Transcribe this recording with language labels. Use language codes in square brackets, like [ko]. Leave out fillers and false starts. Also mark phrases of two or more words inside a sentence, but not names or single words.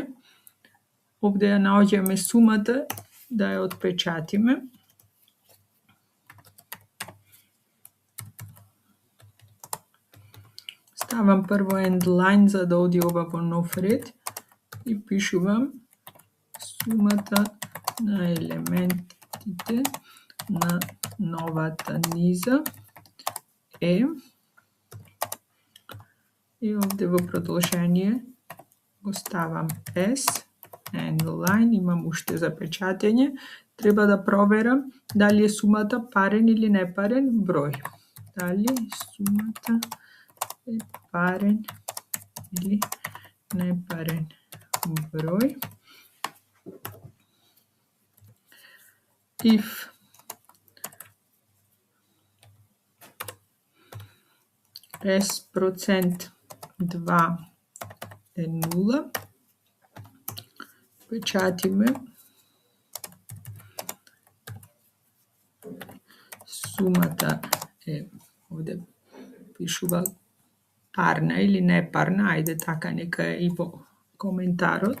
[mk] Овде ја наоѓаме сумата да ја отпечатиме. Ставам прво [en] end line [mk] за да оди ова во нов ред и пишувам сумата на елементите на новата низа е. И овде во продолжение го ставам S, [en] end line, [mk] имам уште за печатење. Треба да проверам дали е сумата парен или непарен број. Дали сумата е парен или непарен број. If S процент 2 е 0, печатиме сумата е, овде пишува парна или непарна, ајде така нека е и во коментарот.